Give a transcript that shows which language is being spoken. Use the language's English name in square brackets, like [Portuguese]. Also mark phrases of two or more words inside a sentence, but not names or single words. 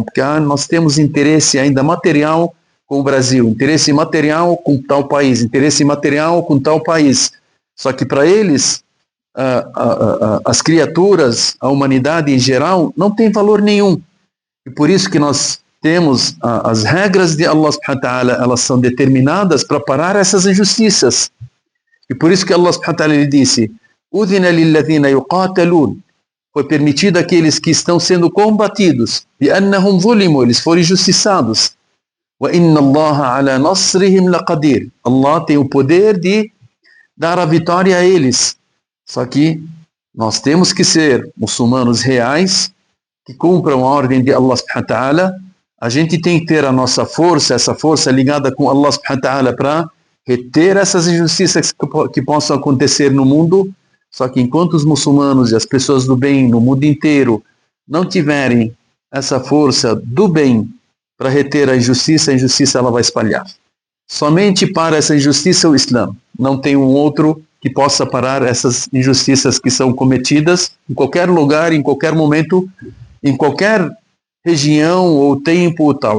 [Portuguese] Porque nós temos interesse ainda material com o Brasil, interesse material com tal país, interesse material com tal país. Só que para eles, as criaturas, a humanidade em geral, não tem valor nenhum. E por isso que nós temos as regras de [Arabic] Allah subhanahu wa ta'ala, [Portuguese] elas são determinadas para parar essas injustiças. E por isso que [Arabic] Allah subhanahu wa ta'ala [Portuguese] ele disse, [Arabic] Udhina lilladhina yuqatalun, [Portuguese] foi permitido àqueles que estão sendo combatidos, [Arabic] bi'annahum zulimu, [Portuguese] eles foram injustiçados. [Arabic] Wa inna Allaha ala nasrihim laqadir. [Portuguese] Allah tem o poder de dar a vitória a eles. Só que nós temos que ser muçulmanos reais, que cumpram a ordem de [Arabic] Allah subhanahu wa ta'ala, [Portuguese] a gente tem que ter a nossa força, essa força ligada com [Arabic] Allah subhanahu wa ta'ala [Portuguese] para reter essas injustiças que possam acontecer no mundo. Só que enquanto os muçulmanos e as pessoas do bem no mundo inteiro não tiverem essa força do bem para reter a injustiça ela vai espalhar. Somente para essa injustiça o Islã. Não tem um outro que possa parar essas injustiças que são cometidas em qualquer lugar, em qualquer momento, em qualquer região ou tempo ou tal.